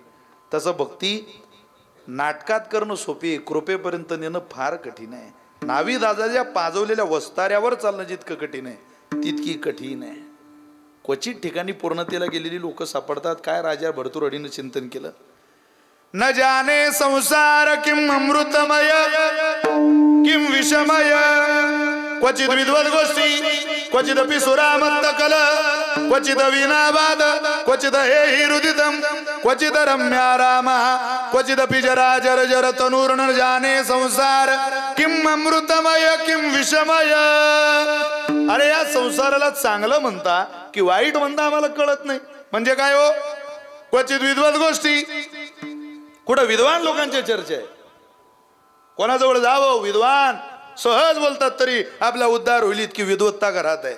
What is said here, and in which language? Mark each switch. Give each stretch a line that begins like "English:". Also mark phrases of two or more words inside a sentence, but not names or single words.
Marathi: तसं भक्ती नाटकात करणं सोपी आहे, कृपेपर्यंत नेणं फार कठीण आहे. नावी दादाच्या पाजवलेल्या वस्ताऱ्यावर चालणं जितकं कठीण आहे तितकी कठीण आहे. क्वचित ठिकाणी पूर्णतेला गेलेली लोक सापडतात. काय राजा भरतुरडीनं चिंतन केलं.
Sanskrit: न जाने संसार किम अमृतमय किम विषमय क्वचित विद्वद गोष्टी क्वचिदपि सुरामत्त कल क्वचित वीणावाद क्वचित हे हृदितम क्वचित रम्या राम क्वचिदपि जरा जर जर तनूर. न जाने संसार किम अमृतमय किम विषमय.
Marathi: अरे या संसाराला चांगलं म्हणता की वाईट म्हणता आम्हाला कळत नाही. म्हणजे काय हो?
Sanskrit: क्वचित विद्वद गोष्टी,
Marathi: कुठं विद्वान लोकांच्या चर्चा आहे. कोणाजवळ जावं विद्वान सहज बोलतात तरी आपला उद्धार होईल इतकी विद्वत्ता घरात आहे.